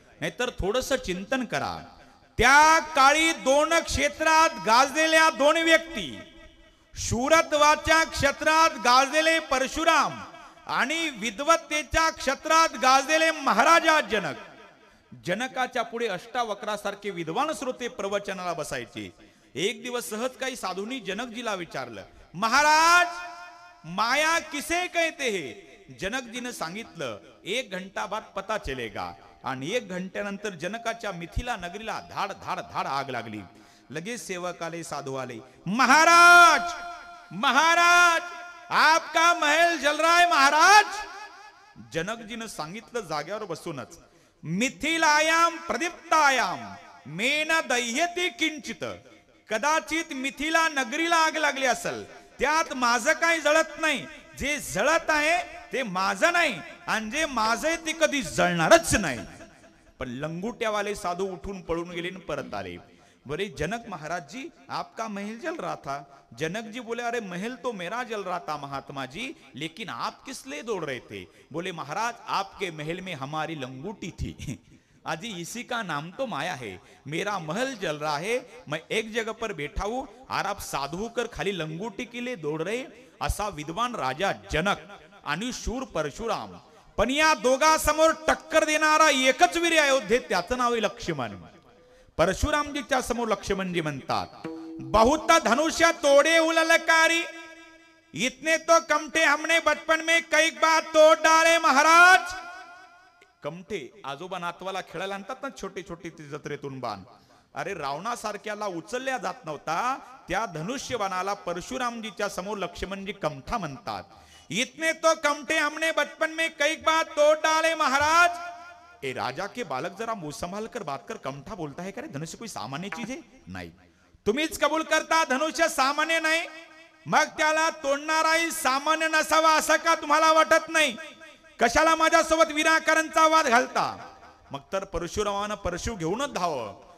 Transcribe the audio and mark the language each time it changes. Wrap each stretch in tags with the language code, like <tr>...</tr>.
<mr>नाहीतर थोडस चिंतन करा. त्या काळी 2 क्षेत्रात गाजलेल्या 2 व्यक्ती, शूरत्वाच्या क्षेत्रात गाजलेले परशुराम आणि विद्वत्तेच्या क्षेत्रात गाजलेले महाराजा जनक. जनकाच्या पुढे अष्टावक्रासारखे विद्वान श्रोते प्रवचनाला बसायचे. एक दिवस सहज काही साधूंनी जनकजीला विचारलं,</mr> <hi>महाराज माया किसे कहते हैं?</hi> <mr>जनकजीने सांगितलं</mr> <hi>1 घंटा बाद पता चलेगा.</hi> <mr>आणि 1 घंट्यानंतर जनकाच्या मिथिला नगरीला धाड धाड धाड आग लागली. लगेच सेवक आले, साधू आले.</mr> <hi>महाराज महाराज आपका महल जल रहा है महाराज.</hi> <mr>जनकजीने सांगितलं जाग्यावर बसूनच,</mr> <sa>मिथिलायाम प्रदीप्तायाम मेन दह्यती किंचित.</sa> <mr>कदाचित मिथिला नगरीला आग लागली असेल, त्यात माझं काही जळत नाही. जे जळत आहे ते माझं नाही, आणि जे माझं आहे ते कधी जळणारच नाही. पण लंगुट्यावाले साधू उठून पळून गेले आणि परत आले.</mr> <hi>बोले जनक महाराज जी आपका महल जल रहा था. जनक जी बोले अरे महल तो मेरा जल रहा था महात्मा जी, लेकिन आप किस लिए दौड़ रहे थे? बोले महाराज आपके महल में हमारी लंगूटी थी. अजी इसी का नाम तो माया है. मेरा महल जल रहा है, मैं एक जगह पर बैठा हूं और आप साधु होकर खाली लंगूटी के लिए दौड़ रहे.</hi> <mr>असा विद्वान राजा जनक आणि शूर परशुराम. पण या दोघांसमोर टक्कर देणारा एकच वीर अयोध्येत, त्याचं नाव आहे लक्ष्मण. परशुरामजीच्या समोर लक्ष्मणजी म्हणतात,</mr> <hi>बहुत धनुष्य तोड़े उललकारी, इतने तो कमठे हमने बचपन में कई बार तोड़ डाले महाराज.</hi> <mr>कमठे आजोबा नातवाला खेळायला आणतात ना, छोटे छोटे जत्रेतून बाण. अरे रावणासारख्याला उचलल्या जात नव्हता, त्या धनुष्यबाणाला परशुरामजीच्या समोर लक्ष्मणजी कमठा म्हणतात.</mr> <hi>इतने तो कमठे हमने बचपन में कई बार तोड़ डाले महाराज. ए राजा के बालक जरा मुंह संभाल कर बात कर, कमठा बोलता है का रे? धनुष्य कोई सामान्य चीज है?</hi> <mr>नाही. तुम्हीच कबूल करता धनुष्य सामान्य नाही, मग त्याला तोडणाराही सामान्य नसावा असं का तुम्हाला वाटत नाही? कशाला माझ्यासोबत विनाकारणचा वाद घालता? मग तर परशुरामानं परशु घेऊनच धावं.</mr>